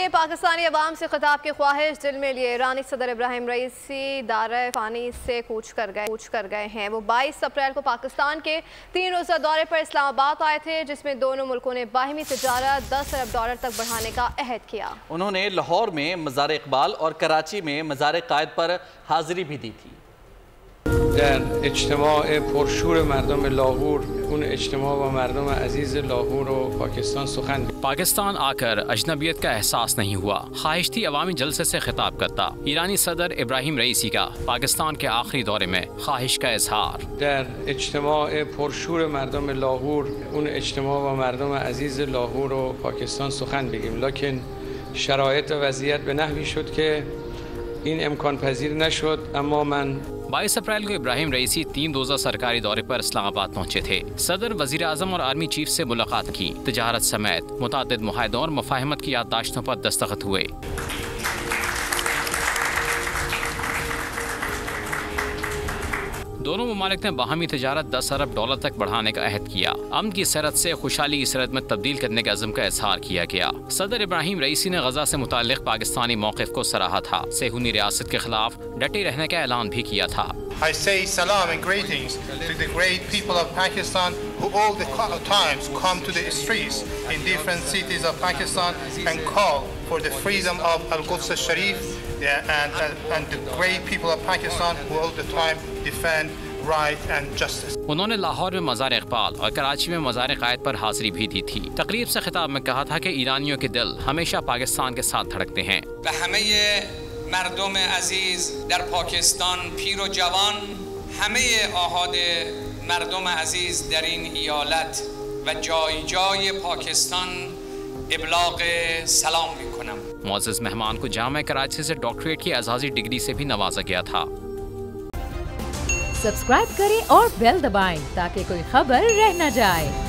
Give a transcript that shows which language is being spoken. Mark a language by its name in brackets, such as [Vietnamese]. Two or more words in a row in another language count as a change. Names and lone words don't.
[Urdu] پاکستانی عوام سے خطاب کی خواہش دل میں لیے ایرانی صدر ابراہیم رئیسی دار فانی سے کوچ کر گئے ہیں. وہ 22 اپریل کو پاکستان کے 3 روزہ دورے پر اسلام آباد آئے تھے، جس میں دونوں ملکوں نے باہمی تجارت $10 ارب تک بڑھانے کا عہد کیا. انہوں نے لاہور میں مزار اقبال اور کراچی میں مزار قائد پر حاضری بھی دی تھی. [Persian] در اجتماع پرشور مردم لاهور اون اجتماع با مردم عزیز لاهور و پاکستان سخن [Urdu] پاکستان آ کر اجنبیت کا احساس نہیں ہوا، خواہش تھی عوامی جلسے سے خطاب کرتا۔ ایرانی صدر ابراہیم رئیسی کا پاکستان کے آخری دورے میں خواہش کا اظہار۔ [Persian] در اجتماع پرشور مردم لاهور اون اجتماع با مردم عزیز لاهور و پاکستان سخن بگیم، لکن شرایط و وضعیت به نحوی شد که این امکان پذیر نشد. اما من [Urdu] 22 اپریل کو ابراہیم رئیسی 3 روزہ سرکاری دورے پر اسلام آباد پہنچے تھے۔ صدر، وزیر اعظم اور آرمی چیف سے ملاقات کی، تجارت سمیت متعدد معاہدوں اور مفاہمت کی یادداشتوں پر دستخط ہوئے۔ دونوں ممالک نے باہمی تجارت $10 ارب تک بڑھانے کا عہد کیا۔ امن کی سرحد سے خوشحالی کی سرحد میں تبدیل کرنے کے عزم کا اظہار کیا گیا۔ صدر ابراہیم رئیسی نے غزہ سے متعلق پاکستانی موقف کو سراہا تھا، صہیونی ریاست کے خلاف ڈٹے رہنے کا اعلان بھی کیا تھا۔ [English] I say salam and greetings to the great people of Pakistan who all the times come to the streets in different cities of Pakistan and call for the freedom of Al-Quds al-Sharif, and the great people of Pakistan who all the time defend right and justice. [Urdu] انہوں نے لاہور میں مزار اقبال اور کراچی میں مزار قائد پر حاضری بھی دی تھی۔ تقریب سے خطاب میں کہا تھا کہ ایرانیوں کے دل ہمیشہ پاکستان کے ساتھ دھڑکتے ہیں۔ [Persian] مردم عزیز در پاکستان، پیر و جوان، همه آحاد مردم عزیز در این ایالت و جای جای پاکستان ابلاغ سلام میکنم۔ [Urdu] معزز مہمان کو جامعہ کراچی سے ڈاکٹریٹ کی اعزازی ڈگری سے بھی نوازا گیا تھا۔ سبسکرائب کریں اور بیل دبائیں تاکہ کوئی خبر رہ نہ جائے۔